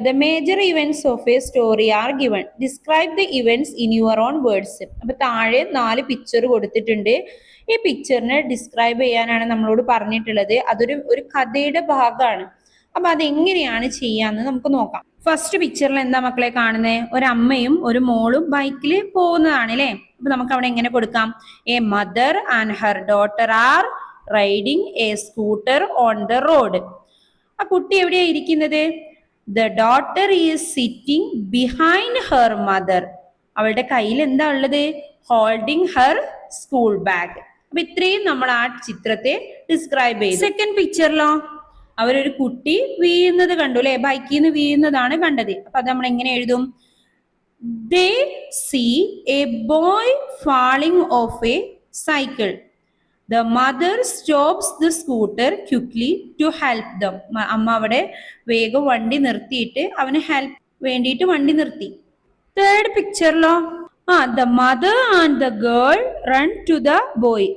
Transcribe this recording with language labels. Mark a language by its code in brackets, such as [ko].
[en] The major events of a story are given. Describe the events in your own words. [ml] അപ്പൊ താഴെ 4 picture കൊടുത്തിട്ടുണ്ട്. ഈ പിക്ചറിനെ describe ചെയ്യാനാണ് നമ്മളോട് പറഞ്ഞിട്ടുള്ളത്. അതൊരു കഥയുടെ ഭാഗമാണ്. അപ്പൊ അതെങ്ങനെയാണ് ചെയ്യാന്ന് നമുക്ക് നോക്കാം. ഫസ്റ്റ് പിക്ചറിൽ എന്താ മക്കളെ കാണുന്നത്? ഒരമ്മയും ഒരു മോളും ബൈക്കിൽ പോകുന്നതാണ് അല്ലേ? അപ്പൊ നമുക്ക് അവിടെ എങ്ങനെ കൊടുക്കാം? [en] A mother and her daughter are riding a scooter on the road. [ml] ആ കുട്ടി എവിടെയാ ഇരിക്കുന്നത്? The daughter is sitting behind her mother. അവളുടെ കയ്യിൽ എന്താ ഉള്ളത്? [en] Holding her school bag. [ml] അപ്പൊ ഇത്രയും നമ്മൾ ആ ചിത്രത്തെ ഡിസ്ക്രൈബ് ചെയ്തു. സെക്കൻഡ് പിക്ചറിലോ അവരൊരു കുട്ടി വീഴുന്നത് കണ്ടു അല്ലെ? ബൈക്കിൽ നിന്ന് വീഴുന്നതാണ് കണ്ടത്. അപ്പൊ അത് നമ്മൾ എങ്ങനെ എഴുതും? [en] They see a boy falling off a cycle. The mother stops the scooter quickly to help them. [ml] അമ്മ അവിടെ വേഗം വണ്ടി നിർത്തിയിട്ട് അവന് ഹെൽപ്പ് വേണ്ടിയിട്ട് വണ്ടി നിർത്തി. Third പിക്ചറിലോ [en] the mother and the girl run to the boy.